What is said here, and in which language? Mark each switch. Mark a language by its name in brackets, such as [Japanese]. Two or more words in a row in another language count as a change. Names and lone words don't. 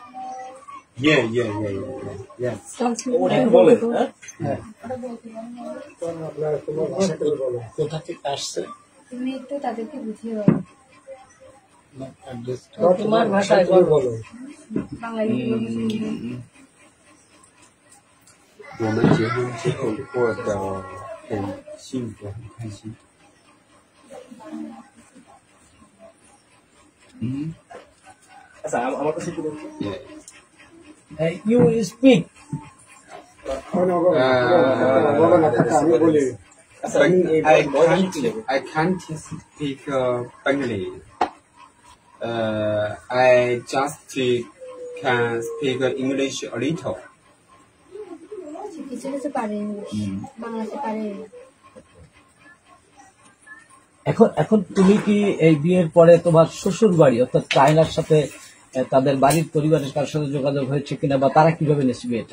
[Bangla] কোথা থেকে আসছে তুমি একটু তাদেরকে বুঝিয়ে বলো তোমার ভাষায় বলো। বাঙালি [Chinese] 我们结婚之后过得很幸福，很开心。 [English] You speak. I can't speak Bengali. I just can speak English a little. [Bangla] কিছু কিছু পারে ইংলিশ, বাংলাতে পারে। এখন তুমি কি এই বিয়ের পরে তোমার শ্বশুর বাড়ি অর্থাৎ চায়নার সাথে তাদের বাড়ির পরিবারের কারোর সাথে যোগাযোগ হয়েছে কিনা, বা তারা কিভাবে নিয়েছে বিয়েটা?